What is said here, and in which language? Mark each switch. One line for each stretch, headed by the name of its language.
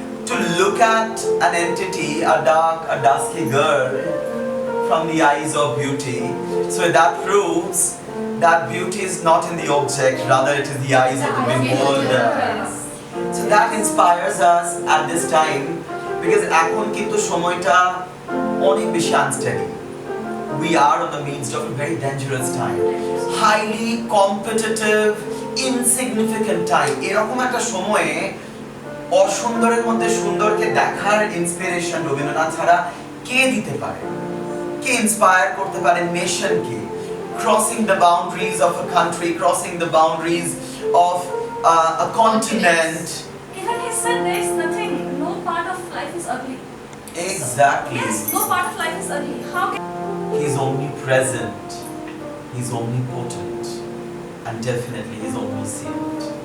English: To look at an entity, a dusky girl from the eyes of beauty, so that proves that beauty is not in the object, rather it is the eyes of the beholder. So that inspires us at this time,
Bangla: because এখন কিন্তু সময়টা অনেক বেশি unsteady.
English: We are on the midst of a very dangerous time, highly competitive, insignificant time.
Bangla: এরকম একটা সময়ে অসুন্দরের মধ্যে সুন্দরকে দেখার ইন্সপিরেশন রবীন্দ্রনাথ ছাড়া কে দিতে পারে? কে ইন্সপায়ার করতে পারে নেশনকে?
English: Crossing the boundaries of a country, crossing the boundaries of a continent. Even he said there is nothing, no part of life is ugly. Exactly. Yes, no part of life is ugly. How can He's omnipresent, he's omnipotent, and definitely he's omniscient.